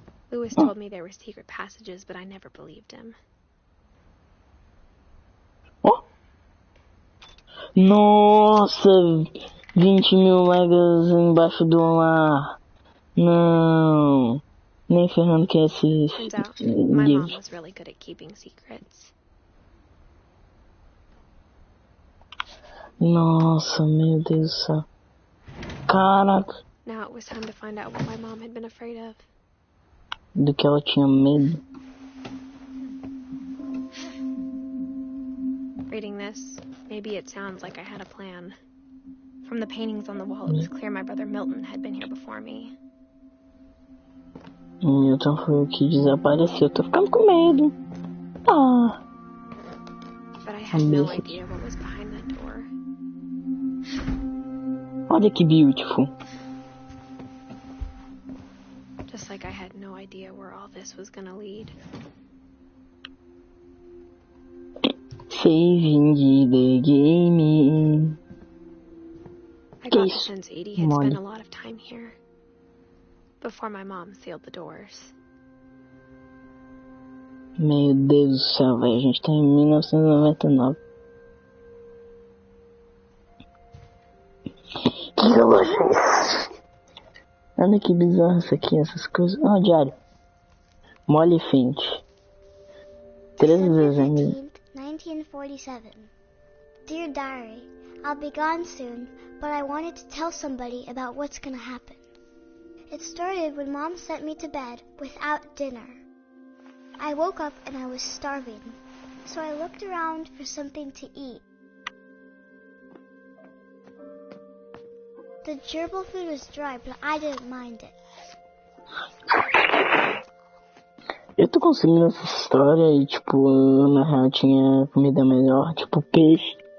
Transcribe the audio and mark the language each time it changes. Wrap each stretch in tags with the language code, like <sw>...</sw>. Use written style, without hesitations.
<en>Lewis told me there were secret passages, but I never believed him. Oh.</en> <pt>Nossa, 20.000 megas embaixo do mar. Não, nem ferrando que é esse</pt> <en>Turns out, my mom was really good at keeping secrets.</en> <pt>Nossa, meu Deus do céu. Caraca.</pt> <en>Now it was time to find out what my mom had been afraid of.</en> <pt>Do que ela tinha medo.</pt> <en>Reading this, maybe it sounds like I had a plan. From the paintings on the wall, it was clear my brother Milton had been here before me.</en> <pt>O Milton foi o que desapareceu. Tô ficando com medo. Ah.</pt> <en>But I had no idea what was behind that door.</en> <pt>Olha que beautiful.</pt> <en>Just like I had no idea where all this was gonna lead. Saving the game. I got the sense Edie had spent a lot of time here. Before my mom sealed the doors.</en> <pt>Meu Deus do céu, velho. A gente tá em 1999. Que relógio é esse? Olha que bizarro isso aqui, essas coisas. Ah, diário. Molly Finch. 13 de dezembro. 1947.</pt> <en>Dear Diary, I'll be gone soon, but I wanted to tell somebody about what's gonna happen. It started when Mom sent me to bed without dinner. I woke up and I was starving, so I looked around for something to eat. The gerbil food was dry, but I didn't mind it.</en> <pt>Eu tô conseguindo essa história e, tipo, na real tinha comida melhor, tipo peixe.</pt>